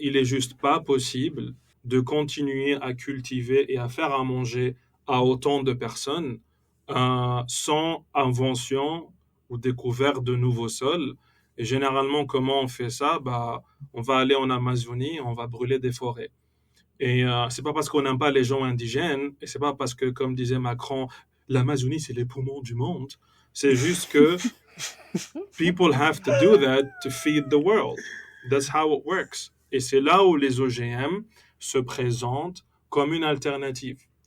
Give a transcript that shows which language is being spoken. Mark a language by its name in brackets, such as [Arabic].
[French] Il est juste pas possible de continuer à cultiver et à faire à manger à autant de personnes sans invention ou découverte de nouveaux sols. Et généralement, comment on fait ça? Bah, on va aller en Amazonie, on va brûler des forêts. Et c'est pas parce qu'on n'aime pas les gens indigènes, et c'est pas parce que, comme disait Macron, l'Amazonie c'est les poumons du monde. C'est juste que [English] people have to do that to feed the world. That's how it works. [French] Et c'est là où les OGM se présentent comme une alternative.